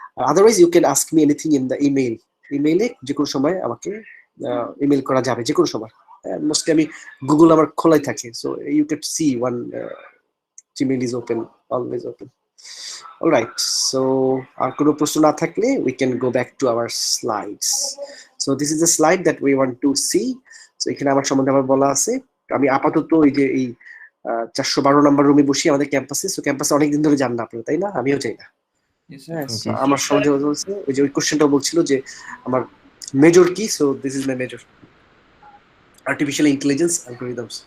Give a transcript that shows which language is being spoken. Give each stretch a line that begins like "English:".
English: otherwise you can ask me anything in the ইমেইলে
Bangla: যে কোনো সময় আমাকে ইমেল করা যাবে, যে কোনো সময়। মোস্টলি আমি গুগল আমার খোলাই থাকে,
English: So you can see one Gmail is open, always open. Alright, so
Bangla: আর কোনো প্রশ্ন না থাকলে
English: we can go back to our slides. So this is the slide that we want to see.
Bangla: So এখানে আমার সম্বন্ধে আবার বলা আছে। আমি আপাতত এই 412 নম্বর রুমে বসি আমাদের ক্যাম্পাসে। সো ক্যাম্পাসে অনেকদিন ধরে যান না আপনারা, তাই না? আমিও যাই না।
English: Yes, sir.
Bangla: হ্যাঁ, জি, so আমার সন্দেহ হচ্ছে ওই যে ওই কোশ্চেনটা বলছিল যে আমার মেজর কি,
English: so this is my major,
Bangla: artificial intelligence algorithms.